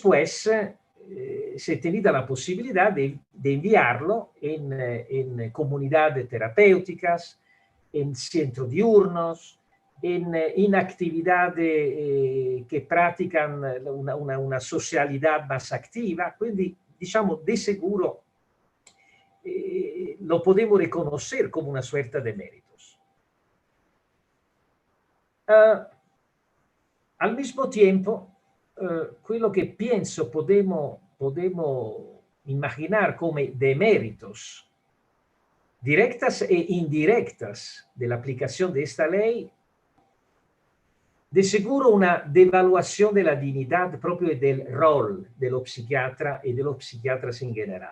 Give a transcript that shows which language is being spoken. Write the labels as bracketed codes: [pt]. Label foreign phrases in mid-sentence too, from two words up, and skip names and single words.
[es] Después, se tenida la posibilidad de enviarlo en comunidades terapéuticas, en centros diurnos, en actividades [it] che praticano una socialità [es] más activa. [it] Quindi, diciamo, [es] de seguro lo podemos reconocer como una suerte de méritos. Al mismo tiempo, [it] quello che penso [es] podemos imaginar come deméritos directas e indirectas de la aplicación de esta ley, de seguro una devaluación de la dignidad propio del rol dello psiquiatra y de los psiquiatras en general.